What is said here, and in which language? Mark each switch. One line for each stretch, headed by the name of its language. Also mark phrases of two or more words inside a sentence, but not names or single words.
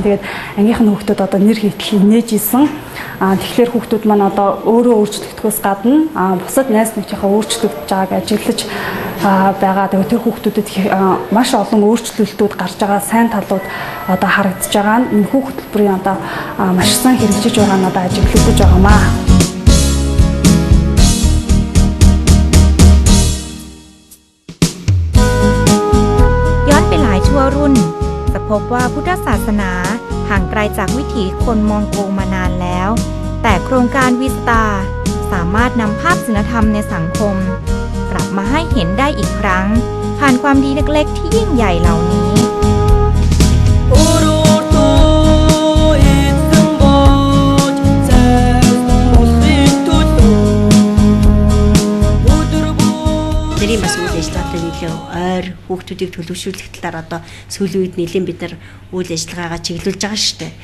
Mongolian: Тэгээд ангийнх нь хүүхдүүд одоо нэр хийтэл нээж исэн. Тэгэхээр хүүхдүүд маань одоо өөрөө өөрчлөгдөхөөс гадна бусад найз нөхдөдийнхээ өөрчлөгдөж байгааг ажиглаж байгаа. Тэгээд тэр хүүхдүүдэд маш олон өөрчлөлтүүд гарч байгаа, сайн талууд одоо харагдаж байгаа. Энэ хөтөлбөрийн одоо маш сайн хэрэгжиж байгаа нь одоо ажиглагдаж байгаамаа.
Thai: ย้อนไปหลายชั่วรุ่นจะพบว่าพุทธศาสนาห่างไกลจากวิถีคนมองโกมานานแล้วแต่โครงการวีสตาร์สามารถนำภาพศีลธรรมในสังคมกลับมาให้เห็นได้อีกครั้งผ่านความดีเล็กๆที่ยิ่งใหญ่เหล่านี้
Mongolian: Тэрийн бас үйл ажиллагаатай нэлээд ойр хүүхдүүдийг төлөвшүүлэх талаар одоо сүүлийн үед нэлээд бид нар үйл ажиллагаагаа чиглүүлж байгаа шүү дээ.